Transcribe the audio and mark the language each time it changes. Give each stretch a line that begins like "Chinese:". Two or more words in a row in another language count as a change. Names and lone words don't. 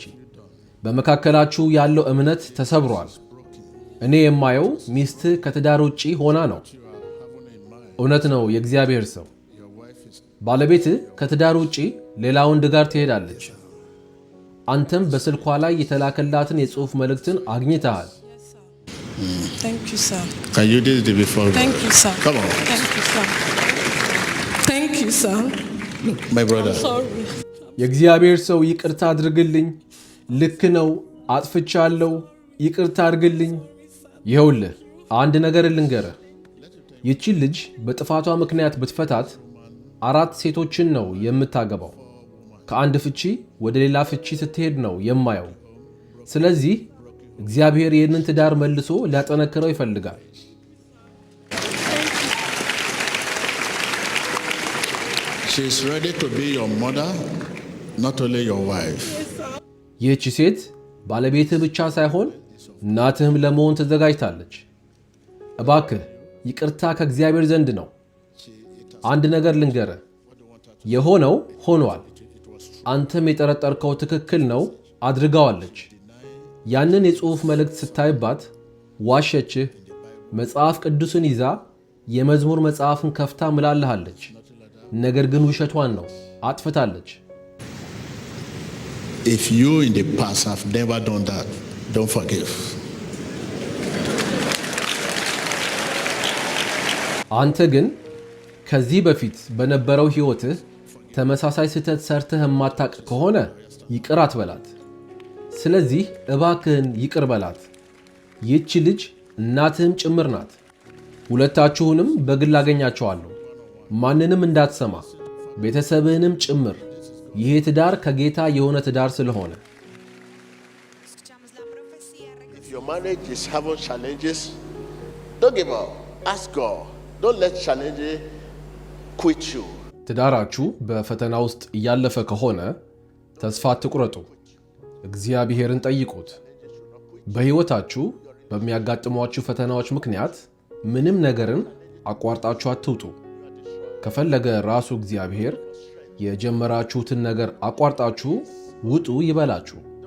Amharic: በመካከላችሁ ያለው እምነት ተሰብሯል። እኔ የማየው ሚስት ከትዳር ውጪ ሆና ነው። እውነት ነው የእግዚአብሔር ሰው። ባለቤት ከትዳር ውጪ ሌላ ወንድ ጋር ትሄዳለች። አንተም በስልኳ ላይ የተላከላትን የጽሑፍ መልእክትን አግኝተሃል።
English: Thank you, sir. Can you do it before? Thank you, sir. Come on. Thank you, sir. Thank you, sir. Look, my brother. Sorry.
Amharic: የእግዚአብሔር ሰው ይቅርታ አድርግልኝ። ልክ ነው፣ አጥፍቻለሁ፣ ይቅርታ አድርግልኝ። ይኸውልህ አንድ ነገር ልንገርህ። ይቺ ልጅ በጥፋቷ ምክንያት ብትፈታት 4 ሴቶችን ነው የምታገባው። ከአንድ ፍቺ ወደ ሌላ ፍቺ ስትሄድ ነው የማየው። ስለዚህ እግዚአብሔር ይህንን ትዳር መልሶ ሊያጠነክረው ይፈልጋል።
English: She is ready to be your mother, not only your wife.
Amharic: ይህቺ ሴት ባለቤትህ ብቻ ሳይሆን እናትህም ለመሆን ተዘጋጅታለች። እባክህ ይቅርታ ከእግዚአብሔር ዘንድ ነው። አንድ ነገር ልንገርህ፣ የሆነው ሆኗል። አንተም የጠረጠርከው ትክክል ነው፣ አድርጋዋለች። ያንን የጽሑፍ መልእክት ስታይባት ዋሸችህ። መጽሐፍ ቅዱስን ይዛ የመዝሙር መጽሐፍን ከፍታ ምላልሃለች። ነገር ግን ውሸቷን ነው፣ አጥፍታለች።
English: If you in the past have never done that, don't forgive.
Amharic: አንተ ግን ከዚህ በፊት በነበረው ሕይወትህ ተመሳሳይ ስህተት ሰርተህ የማታውቅ ከሆነ ይቅር አትበላት። ስለዚህ እባክህን ይቅር በላት። ይህች ልጅ እናትህም ጭምር ናት። ሁለታችሁንም በግል አገኛቸዋለሁ። ማንንም እንዳትሰማ፣ ቤተሰብህንም ጭምር። ይሄ ትዳር ከጌታ የሆነ ትዳር ስለሆነ።
English: If your marriage is having challenges, don't give up. Ask God. Don't let challenges quit you.
Amharic: ትዳራችሁ በፈተና ውስጥ እያለፈ ከሆነ ተስፋ አትቁረጡ። እግዚአብሔርን ጠይቁት። በሕይወታችሁ በሚያጋጥሟችሁ ፈተናዎች ምክንያት ምንም ነገርን አቋርጣችሁ አትውጡ። ከፈለገ ራሱ እግዚአብሔር የጀመራችሁትን ነገር አቋርጣችሁ ውጡ ይበላችሁ።